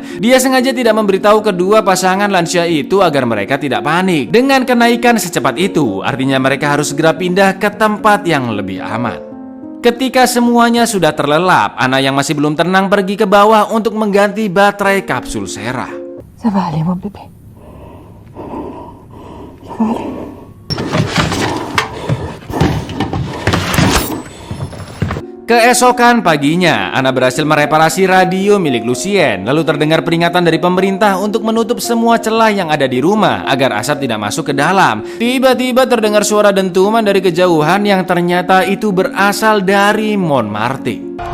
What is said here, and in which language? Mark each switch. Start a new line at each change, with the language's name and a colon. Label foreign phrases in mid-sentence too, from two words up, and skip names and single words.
Indonesian: Dia sengaja tidak memberitahu kedua pasangan lansia itu agar mereka tidak panik. Dengan kenaikan secepat itu, artinya mereka harus segera pindah ke tempat yang lebih aman. Ketika semuanya sudah terlelap, Anna yang masih belum tenang pergi ke bawah untuk mengganti baterai kapsul Sarah.
French: Ça va aller, mon bébé. Ça va aller.
Indonesian: Keesokan paginya, Anna berhasil mereparasi radio milik Lucien. Lalu terdengar peringatan dari pemerintah untuk menutup semua celah yang ada di rumah agar asap tidak masuk ke dalam. Tiba-tiba terdengar suara dentuman dari kejauhan yang ternyata itu berasal dari Montmartre.